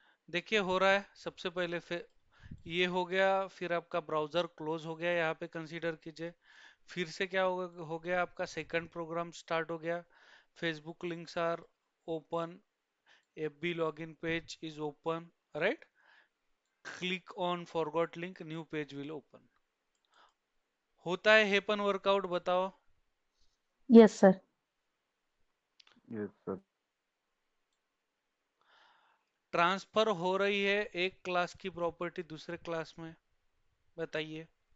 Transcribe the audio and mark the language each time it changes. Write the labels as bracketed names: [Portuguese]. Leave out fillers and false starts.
[Hindi] देखिए हो रहा है, सबसे पहले ये हो गया, फिर आपका ब्राउजर क्लोज हो गया, यहाँ पे कंसीडर कीजिए। फिर से क्या हो गया, आपका सेकंड प्रोग्राम स्टार्ट हो गया। [English] Facebook links are open, FB login page is open, right? Click on forgot link, new page will open. [Hindi] होता है हे पण वर्कआउट, बताओ। [English] yes sir, Yes, sir. [Hindi] Transfer हो रही है एक क्लास की प्रॉपर्टी दूसरे क्लास में, बताइए।